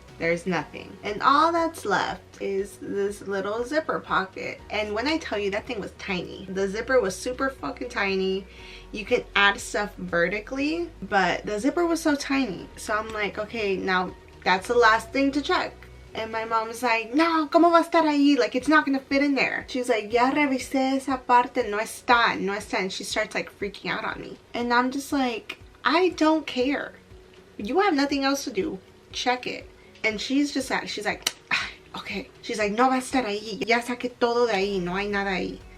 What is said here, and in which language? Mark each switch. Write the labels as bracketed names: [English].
[English] There's nothing, and all that's left is this little zipper pocket. And when I tell you, that thing was tiny. The zipper was super fucking tiny. You can add stuff vertically, but the zipper was so tiny. So I'm like, okay, now that's the last thing to check. And my mom's like, [Spanish] no, ¿cómo va a estar ahí? [English] Like, it's not gonna fit in there. She's like, [Spanish] ya revisé esa parte, no está, [English] no está. And she starts like freaking out on me. And I'm just like, I don't care. You have nothing else to do. Check it. And she's like, ah, okay. She's like, [Spanish] no va a estar ahí. Ya saqué todo de ahí. No hay nada ahí.